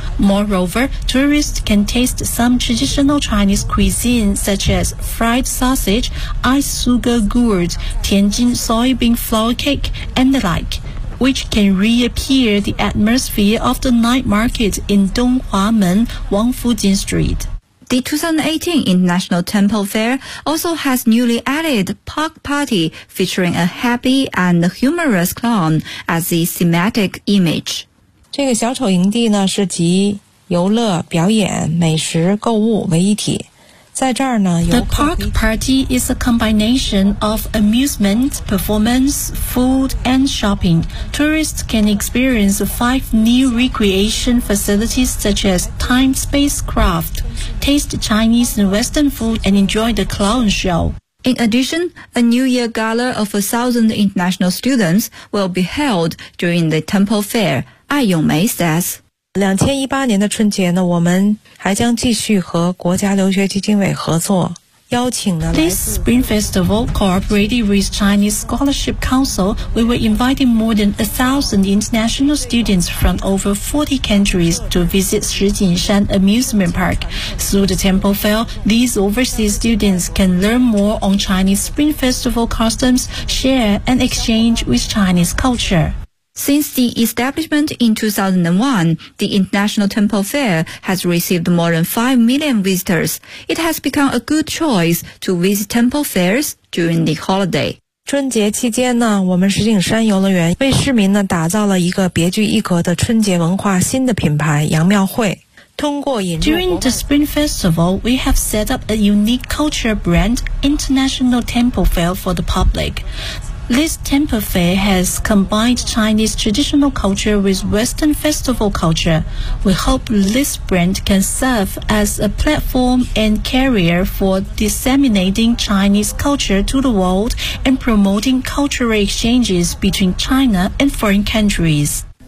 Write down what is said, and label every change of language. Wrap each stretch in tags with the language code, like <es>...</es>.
<en>Moreover, tourists can taste some traditional Chinese cuisine such as fried sausage, ice sugar gourd, Tianjin soybean flour cake, and the like, which can reappear the atmosphere of the night market in Donghuamen, Wangfujin Street. The 2018 International Temple Fair also has newly added Pug Party featuring a happy and humorous clown as the thematic image.</en> <zh>这个小丑营地呢是集游乐、表演、美食、购物为一体。在这儿呢有</zh> <en>The Pug Party is a combination of amusement, performance, food and shopping. Tourists can experience five new recreation facilities such as time spacecraft, taste Chinese and Western food and enjoy the clown show. In addition, a New Year gala of 1,000 international students will be held during the temple fair. 艾永梅 says,</en> <zh>2018年的春节呢，我们还将继续和国家留学基金委合作，邀请了</zh> <en>This Spring Festival, cooperating with Chinese Scholarship Council, we were inviting more than 1,000 international students from over 40 countries to visit 石景山 Amusement Park. Through the temple fair, these overseas students can learn more on Chinese Spring Festival customs, share and exchange with Chinese culture. Since the establishment in 2001, the International Temple Fair has received more than 5 million visitors. It has become a good choice to visit temple fairs during the holiday.</en> <zh>春节期间呢，我们石景山游乐园为市民呢打造了一个别具一格的春节文化新的品牌杨庙会。</zh> <en>During the Spring Festival, we have set up a unique culture brand, International Temple Fair for the public. This temple fair has combined Chinese traditional culture with Western festival culture. We hope this brand can serve as a platform and carrier for disseminating Chinese culture to the world and promoting cultural exchanges between China and foreign countries.</en>